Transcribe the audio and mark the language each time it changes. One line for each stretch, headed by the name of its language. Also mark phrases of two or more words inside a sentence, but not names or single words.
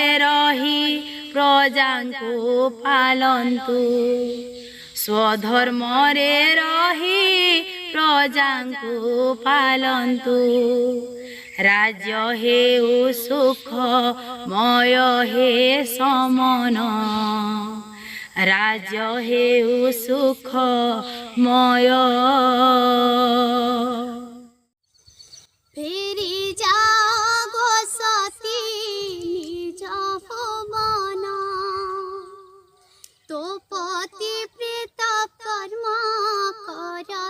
Odia: ରହି ପ୍ରଜାଙ୍କୁ ପାଳନ୍ତୁ ସ୍ୱଧର୍ମରେ ରହି ପ୍ରଜାଙ୍କୁ ପାଳନ୍ତୁ ରାଜ୍ୟ ହେଉ ସୁଖମୟ ହେ ସମନ ରାଜ୍ୟ ହେଉ ସୁଖମୟ
Bangla: ফেরি যাব সতী নিজ ভুবন তো পতি প্রীত কর্ম কর